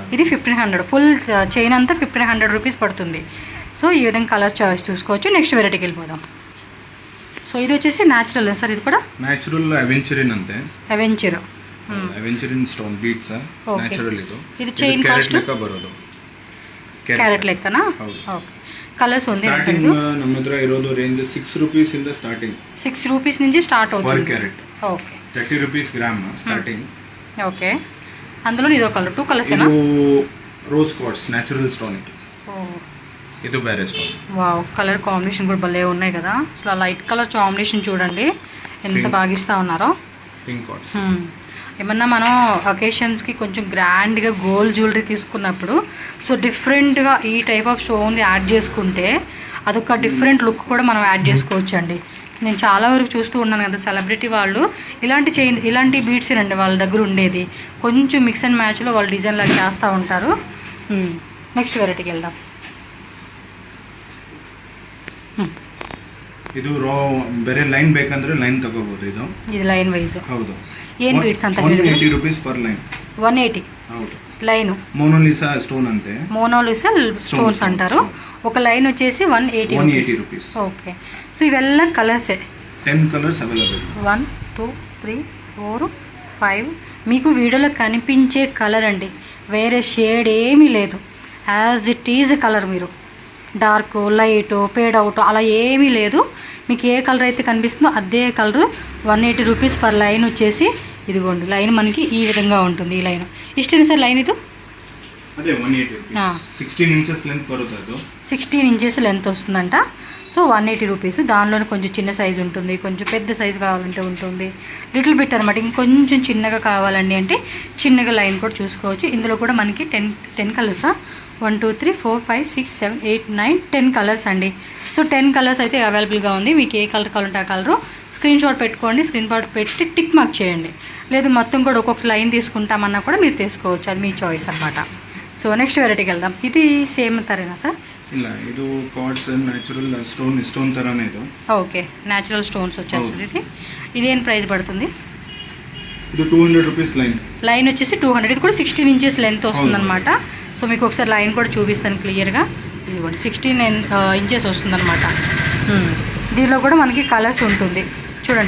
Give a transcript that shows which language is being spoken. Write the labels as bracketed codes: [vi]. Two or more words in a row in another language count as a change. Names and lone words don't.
[te] ఇది 1500. [en] full chain [te] అంతా 1500 రూపీస్ పడుతుంది. సో ఈ విధంగా [en] color choice [te] చూసుకోవచ్చు. [en] next varietyకి [te] వెళ్ళిపోదాం. సో ఇది వచ్చేసి న్యాచురల్ సార్? ఇది కూడా [en] natural aventurine [te] అంతే. అవెంచరిన్ [en] stone beads natural. [te] ఇది [en] chain cost [kn] లెక్క ಬರೋದು. ಕ್ಯಾರೆಟ್ ಲೆಕ್ಕನಾ? ಓಕೆ, ಕಲರ್ಸ್ ಒಂದೇ. ನಮ್ಮ ಹತ್ರ ಇರೋದು ರೇಂಜ್ 6 ರೂಪೀಸ್ ಇಂದ ಸ್ಟಾರ್ಟಿಂಗ್. 6 [te] ರೂಪೀಸ್ నుంచి స్టార్ట్ అవుతుంది [en] per carat. [te] ఓకే, [en] 30 rupees gram starting. [te] ఓకే, అందులో ఇదో కలర్ 2 కలర్స్ ఏనా? ಇದು [en] rose quartz natural stone. [te] ఇది ಬೇರೆ స్టోన్. వావ్, [en] color combination [te] కూడా భలే ఉన్నాయి కదా. అసలు [en] light color combination [te] చూడండి ఎంత బాగా ఇస్తా ఉన్నారో. [en] pink quartz. [te] ఏమన్నా మనం అకేషన్స్కి కొంచెం గ్రాండ్గా [en] gold jewellery [te] తీసుకున్నప్పుడు సో డిఫరెంట్గా ఈ [en] type of stone add [te] చేసుకుంటే అదొక [en] different look [te] కూడా మనం యాడ్ చేసుకోవచ్చు అండి. నేను చాలా వరకు చూస్తూ ఉన్నాను కదా సెలబ్రిటీ వాళ్ళు ఇలాంటి బీడ్స్ అండి వాళ్ళ దగ్గర ఉండేది. కొంచెం [en] mix and matchలో [te] వాళ్ళు డిజైన్ లాగా చేస్తూ ఉంటారు. [en] next varietyకి [te] వెళ్దాం. [kn] ಇದು ಬೇರೆ ಲೈನ್ ಬೇಕಂದ್ರೆ ಲೈನ್ ತಗೋಬಹುದು. ಇದು [en] line wise. [kn] ಹೌದು. ಏನು ಬೀಡ್ಸ್ ಅಂತ [en] 180 rupees per line. [kn] 180. ಹೌದು. [te] లైన్ మోనోలిసా స్టోన్ అంతే. మోనోలిసా స్టోన్స్ అంటారు. ఒక లైన్ వచ్చేసి 180 రూపీస్. ఓకే, సో ఇవెల్ల కలర్సే. [en] 10 colors available. 1 2 3 4 5. [te] మీకు వీడియోలో కనిపించే కలర్ అండి, వేరే షేడ్ ఏమీ లేదు. [en] as it is color. [te] మీరు [en] dark light faded out [te] అలా ఏమీ లేదు. మీకు ఏ కలర్ అయితే కనిపిస్తుందో అదే కలరు. [en] 180 rupees per line [te] వచ్చేసి. ఇదిగోండి లైన్ మనకి ఈ విధంగా ఉంటుంది. ఈ లైన్ ఇష్టం సార్? లైన్ ఇది [kn] ಅದೇ 180 ಹಾ. [en] rupees 16 inches length [kn] ಬರುತ್ತೆ ಅದು [en] 16 inches length [te] వస్తుందంట. సో 180 రూపీస్. దానిలోనే కొంచెం చిన్న సైజు ఉంటుంది, కొంచెం పెద్ద సైజు కావాలంటే ఉంటుంది, [en] little bit [te] అనమాట. ఇంకొంచెం చిన్నగా కావాలండి అంటే చిన్నగా లైన్ కూడా చూసుకోవచ్చు. ఇందులో కూడా మనకి 10 కలర్సా, 1 2 3 4 5 6 7 8 9 10 కలర్స్ అండి. సో 10 కలర్స్ అయితే అవైలబుల్గా ఉంది. మీకు ఏ కలర్ కావాలంటే ఆ కలరు [en] screen shot [te] పెట్టుకోండి, [en] screen shot [te] పెట్టి [en] tick mark [te] చేయండి. లేదు మొత్తం కూడా ఒక్కొక్క లైన్ తీసుకుంటామన్నా కూడా మీరు తీసుకోవచ్చు, అది మీ చాయిస్ అనమాట. సో [en] next varietyకి [te] వెళ్దాం. ఇది సేమ్ తరేనా సార్? [kn] ಇಲ್ಲ ಇದು [en] cards natural stone [kn] ತರಾನೇ ಇದು. [te] ఓకే, [en] natural stones [te] వచ్చేస్తుంది. ఇది ఇదేం ప్రైస్ పడుతుంది? [kn] ಇದು 200 [en] rupees line. [te] లైన్ వచ్చేసి 200. ఇది కూడా [en] 16 inches length [te] వస్తుందన్నమాట. సో మీకు ఒకసారి లైన్ కూడా చూపిస్తాను క్లియర్గా. ఇదిగోండి 16 ఇంచెస్ వస్తుందన్నమాట. దీనిలో కూడా మనకి కలర్స్ ఉంటుంది చూడండి.